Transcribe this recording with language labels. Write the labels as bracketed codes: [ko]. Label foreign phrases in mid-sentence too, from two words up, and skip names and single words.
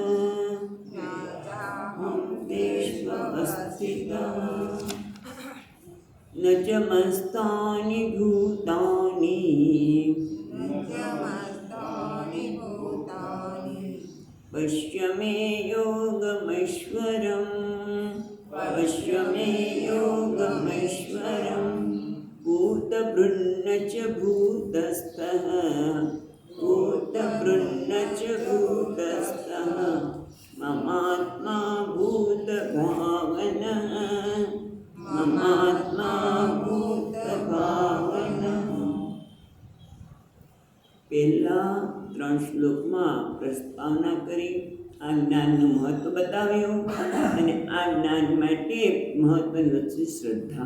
[sa] न च मस्तानि भूतानि पश्य मे योगमैश्वरम् भूतभृन्न च भूतस्थः ममात्मा भूतभावनः [gu] પહેલા 3 શ્લોકમાં પ્રસ્તાવના કરી આ જ્ઞાનનું મહત્વ બતાવ્યું અને આ જ્ઞાન માટે મહત્વની વસ્તુ શ્રદ્ધા.